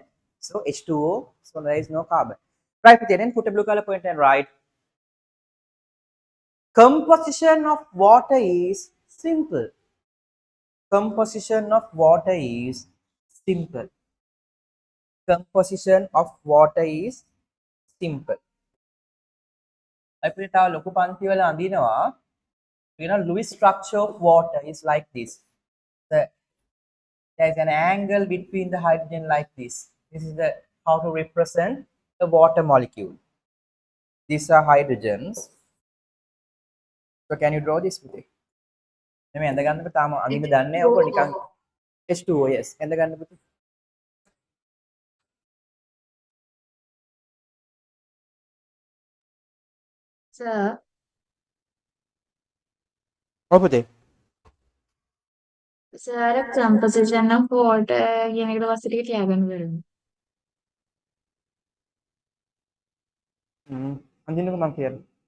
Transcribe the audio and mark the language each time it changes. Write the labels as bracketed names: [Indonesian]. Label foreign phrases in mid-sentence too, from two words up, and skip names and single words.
[English] So H2O, so there is no carbon. Right, then put a blue color point and write. Composition of water is simple. Composition of water is simple. Composition of water is simple. [Sinhala] අපිට තව ලොකු පන්ති වල අඳිනවා [English] Lewis structure of water is like this. There is an angle between the hydrogen like this. This is the how to represent the water molecule. These are hydrogens. So can you draw this with it? [Sinhala] නෙමෙයි ඇඳ ගන්න තාම අඳින්න දන්නේ ඔක නිකන් H2O, yes. ඇඳ ගන්න පුතේ. [English] Sir, [Sinhala] ඔව් පුතේ. sir, [English] composition of water [Sinhala] කියන එකට පස්සේ ටික තියාගන්න බැරිද? අඳින්නක මම කියන්න.